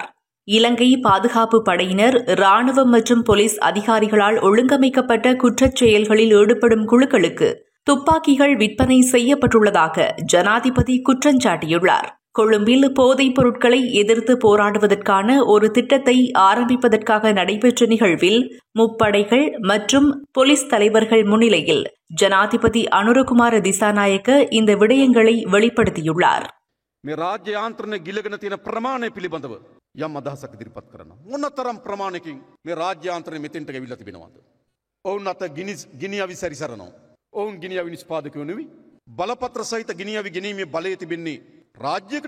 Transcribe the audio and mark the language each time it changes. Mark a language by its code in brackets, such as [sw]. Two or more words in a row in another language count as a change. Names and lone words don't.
[ta] இலங்கை பாதுகாப்பு படையினர் ராணுவம் மற்றும் போலீஸ் அதிகாரிகளால் ஒழுங்கமைக்கப்பட்ட குற்றச் செயல்களில் ஈடுபடும் குழுக்களுக்கு துப்பாக்கிகள் விற்பனை செய்யப்பட்டுள்ளதாக ஜனாதிபதி குற்றஞ்சாட்டியுள்ளார். கொழும்பில் போதைப் பொருட்களை எதிர்த்து போராடுவதற்கான ஒரு திட்டத்தை ஆரம்பிப்பதற்காக நடைபெற்ற நிகழ்வில் முப்படைகள் மற்றும் போலீஸ் தலைவர்கள் முன்னிலையில் ஜனாதிபதி அனுரகுமார திசாநாயக்க இந்த விடயங்களை வெளிப்படுத்தியுள்ளார். [si] මේ රාජ්‍ය යාන්ත්‍රණය ගිලගෙන තියෙන ප්‍රමාණය පිළිබඳව යම් අදහසක් ඉදිරිපත් කරනවා. මොනතරම් ප්‍රමාණයකින් මේ රාජ්‍ය යාන්ත්‍රණය මෙතෙන්ට ගෙවිලා තිබෙනවද? ඔවුන් අත ගිනි අවි සැරිසරනවා. ඔවුන් ගිනි අවි නිෂ්පාදකයෝ නෙවෙයි. බලපත්‍ර සහිත ගිනි අවි ගෙනීමේ බලය තිබෙන්නේ රාජ්‍යයකට.